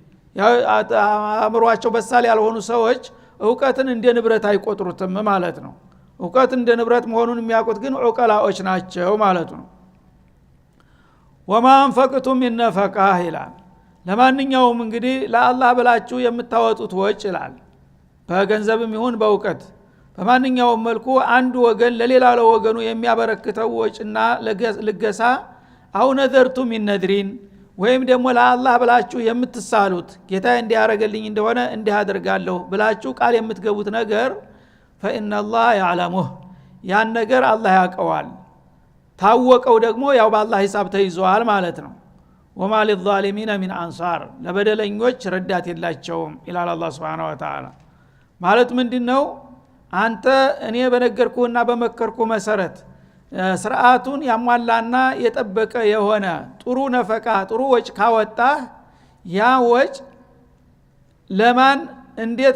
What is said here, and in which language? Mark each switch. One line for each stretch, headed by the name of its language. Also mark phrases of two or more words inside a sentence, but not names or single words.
Amharic: አእምሮአቸው በሳል ያልሆኑ ሰዎች ዕውቀትን እንደ ንብረት አይቆጥሩትም ማለት ነው ዕውቀት እንደ ንብረት መሆኑን የሚያውቁት ግን ዑቀላዎች ናቸው ማለት ነው
Arabic: وما أنفقتم من نفقة
Amharic: ይላል ለማንኛውም እንግዲህ ለአላህ ብላችሁ የምታወጡት ወጭ ይላል በገንዘብም ይሁን በዕውቀት በማንኛውም መልኩ አንድ ወገን ለሌላ ለወገኑ የሚያበረክተው ወጭና ልገሳ
Arabic: أو نذرتم من نذر
Amharic: ወይም ደግሞ ለአላህ ብላችሁ የምትሳሉት ጌታ እንዲያረጋልኝ እንደሆነ እንዲህ አደርጋለሁ ብላችሁ ቃል የምትገቡት ነገር
Arabic: فإن الله يعلمه
Amharic: ያን ነገር አላህ ያውቀዋል ታወቀው ደግሞ ያው በአላህ ሂሳብ ተይዟል ማለት ነው
Arabic: وما للظالمين من انصار
Amharic: ለበደለኞች ረዳት የላቸውም ኢላላ አላህ
Arabic: سبحانه وتعالى
Amharic: ማለት ምንድነው አንተ እኔ በነገርኩና በመከርኩ መሰረት ስርዓቱን ያሟላና የጠበቀ የሆነ ጥሩ ነፈቃ ጥሩ ወጭ ካወጣ ያ ወጭ ለማን እንዴት